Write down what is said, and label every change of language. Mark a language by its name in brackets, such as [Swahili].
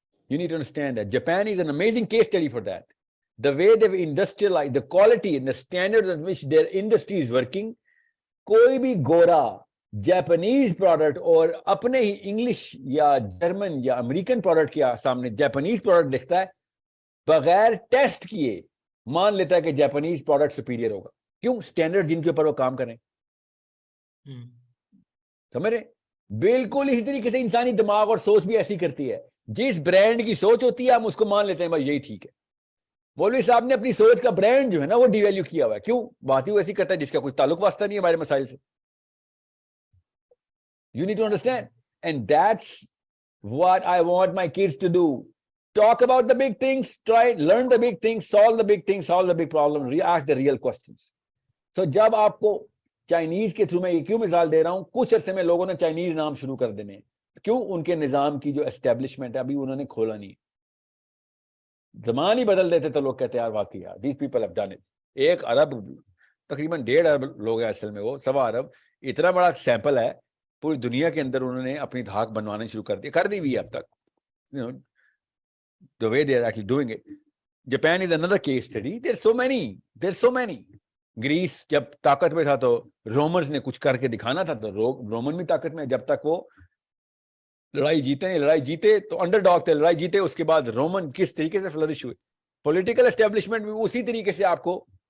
[English] You need to understand that Japan is an amazing case study for that. The way they've industrialized, the quality and the standards at which their industry is working. [Urdu] کوئی بھی گورا Japanese product اور اپنے ہی English یا German یا American product کے سامنے Japanese product دکھتا ہے, بغیر ٹیسٹ کیے مان لیتا ہے کہ جاپانیز پروڈکٹ سپیریئر ہوگا. کیوں؟ سٹینڈرڈ جن کے اوپر وہ کام کریں. سمجھ رہے؟ بالکل اسی طریقے سے انسانی دماغ اور سوچ بھی ایسی کرتی ہے. جس برانڈ کی سوچ ہوتی ہے ہم اس کو مان لیتے ہیں بھائی یہی ٹھیک ہے. مولوی صاحب نے اپنی سوچ کا برانڈ جو ہے نا وہ ڈی ویلیو کیا ہوا ہے. کیوں؟ بات ہی وہ ایسی کرتا ہے جس کا کوئی تعلق واسطہ نہیں ہے ہمارے مسائل سے. [English] You need to understand, and that's what I want my kids to do. Talk about the big things, learn the big things, solve the big things, solve the big problem, ask the real questions. [Urdu] So جب آپ کو Chinese کے through میں یہ کیوں مثال دے رہا ہوں, کچھ عرصے میں لوگوں نے چائنیز نام شروع کر دینے ہیں. کیوں؟ ان کے نظام کی جو اسٹیبلشمنٹ ہے ابھی انہوں نے کھولا نہیں. زمان ہی بدل دیتے تو لوگ کہتے ہیں یار واقعی یار [English] these people have done it. [Urdu] 1 ارب تقریباً 1.5 ارب لوگ ہیں اصل میں, وہ 1.25 ارب, اتنا بڑا سیمپل ہے پوری دنیا کے اندر. انہوں نے اپنی دھاک بنوانے شروع کر دی ہوئی ہے اب تک. [English] The way they are actually doing it. Japan is another case study. There's so many. [Urdu] Grease جب طاقت میں تھا تو رومنز نے کچھ کر کے دکھانا تھا, تو رومن بھی طاقت میں, جب تک وہ لڑائی جیتے تو انڈر ڈاگ تھے, لڑائی جیتے اس کے بعد رومن کس طریقے سے فلرش ہوئے. پولیٹیکل اسٹیبلشمنٹ بھی اسی طریقے سے آپ کو